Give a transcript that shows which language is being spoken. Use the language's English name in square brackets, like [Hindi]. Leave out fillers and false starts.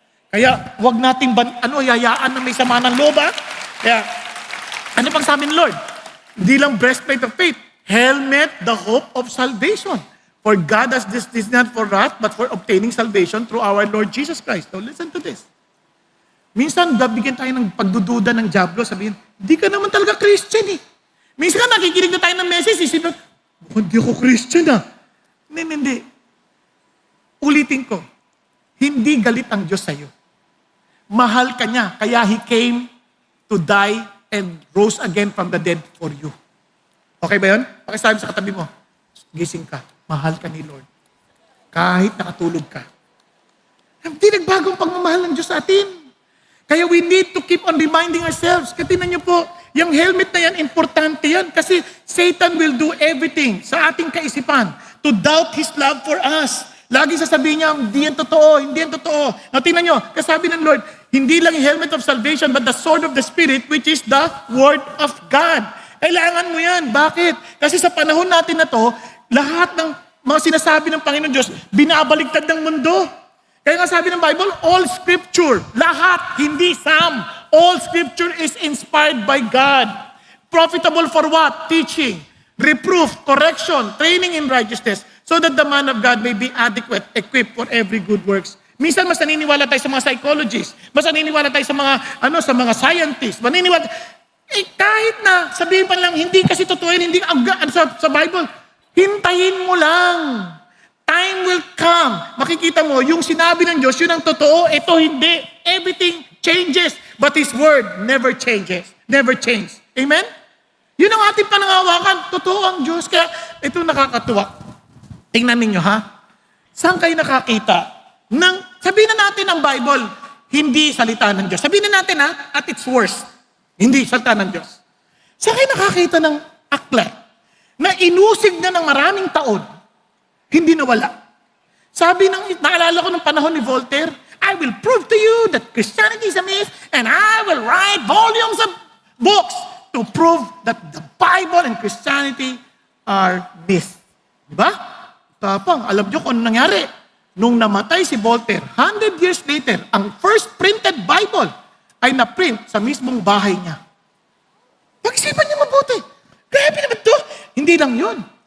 [Filipino] Kaya, wag nating yayaan na may sama ng loob, ha? Kaya, ano pang sabi ng Lord? Hindi lang [English] breastplate of faith, helmet the hope of salvation. For God has this not for wrath, but for obtaining salvation through our Lord Jesus Christ. Now, listen to this. [Filipino] Minsan, bigyan tayo ng pagdududa ng Diablo, sabihin, di ka naman talaga Christian eh. Minsan nakikinig na tayo ng message, isipin, hindi ako Christian ah. Hindi. Ulitin ko, hindi galit ang Diyos sa'yo. Mahal ka niya, kaya [English] He came to die and rose again from the dead for you. [Filipino] Okay ba yun? Pakisabi sa katabi mo, gising ka, mahal ka ni Lord. Kahit nakatulog ka. Hindi nagbagong pagmamahal ng Diyos sa atin. [English] Kaya we need to keep on reminding ourselves. [Filipino] Katinan niyo po, yung helmet na yan, importante yan. Kasi [English] Satan will do everything [Filipino] sa ating kaisipan [English] to doubt His love for us. [Filipino] Lagi sasabihin niya, hindi yan totoo, hindi yan totoo. [English] Now, [Filipino] tingnan niyo, kasabi ng Lord, hindi lang yung [English] helmet of salvation, but the sword of the Spirit, which is the Word of God. [Filipino] Kailangan mo yan. Bakit? Kasi sa panahon natin na to, lahat ng mga sinasabi ng Panginoon Diyos, binabaligtad ng mundo. Kaya nga sabi ng Bible, [English] all Scripture, [Filipino] lahat, hindi some. [English] All Scripture is inspired by God. Profitable for what? Teaching, reproof, correction, training in righteousness, so that the man of God may be adequate, equipped for every good works. [Filipino] Minsan mas naniniwala tayo sa mga psychologists, mas naniniwala tayo sa mga scientists, maniniwala. Kahit na sabihin pa lang, hindi kasi totoo yun, hindi sa Bible, hintayin mo lang. [English] Time will come. [Filipino] Makikita mo, yung sinabi ng Diyos, yun ang totoo, ito hindi. [English] Everything changes, but His Word never changes. Never change. Amen? [Filipino] Yun ang ating panangawakan. Totoo ang Diyos. Kaya ito nakakatuwa. Tingnan ninyo ha. Saan kayo nakakita? Sabihin na natin ang Bible, hindi salita ng Diyos. Sabihin na natin ha, [English] at its worst, [Filipino] hindi salita ng Diyos. Saan kayo nakakita ng aklat na inusig na ng maraming taon, hindi nawala? Naalala ko ng panahon ni Voltaire, [English] I will prove to you that Christianity is a myth and I will write volumes of books to prove that the Bible and Christianity are myth. [Filipino] Diba? Tapang, alam nyo kung ano nangyari? Nung namatay si Voltaire, 100 years later, ang first printed Bible ay na-print sa mismong bahay niya. Pag-isipan niyo mabuti. Grabe naman to. Hindi lang yun.